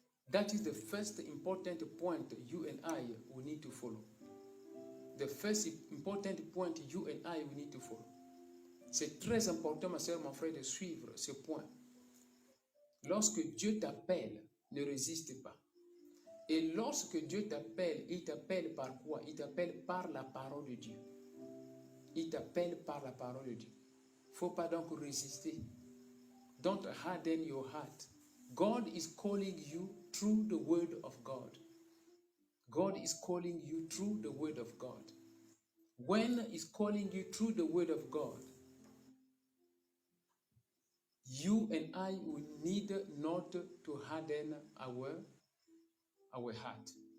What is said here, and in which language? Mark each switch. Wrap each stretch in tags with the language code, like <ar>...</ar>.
<en>That is the first important point you and I will need to follow. The first important point you and I will need to follow.</en> <fr>C'est très important, ma soeur, mon frère, de suivre ce point. Lorsque Dieu t'appelle, ne résiste pas. Et lorsque Dieu t'appelle, il t'appelle par quoi? Il t'appelle par la parole de Dieu. Il t'appelle par la parole de Dieu. Il ne faut pas donc résister.</fr> <en>Don't harden your heart. God is calling you through the word of God. God is calling you through the word of God. When He's calling you through the word of God, you and I will need not to harden our heart.</en>